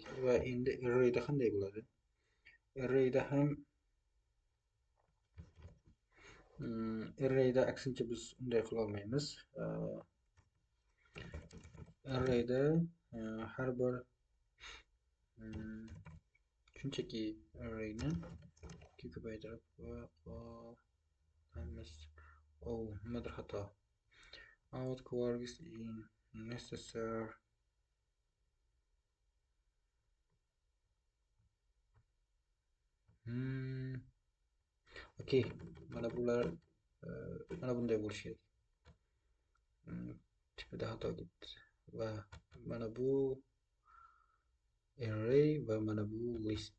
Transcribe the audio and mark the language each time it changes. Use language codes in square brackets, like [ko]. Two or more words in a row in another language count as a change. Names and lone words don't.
[uz] Va endi arrayda qanday bo'ladi? Arrayda ham arrayda aksincha biz unday qila olmaymiz. Arrayda har bir shunchaki arrayni 2 ga ko'paytirib qo'yamiz. Nimadir xato. Out quarks in necessary okey, mana bular mana bunday bo'lishi kerak. Tipida xato ketdi va mana bu array va mana bu list.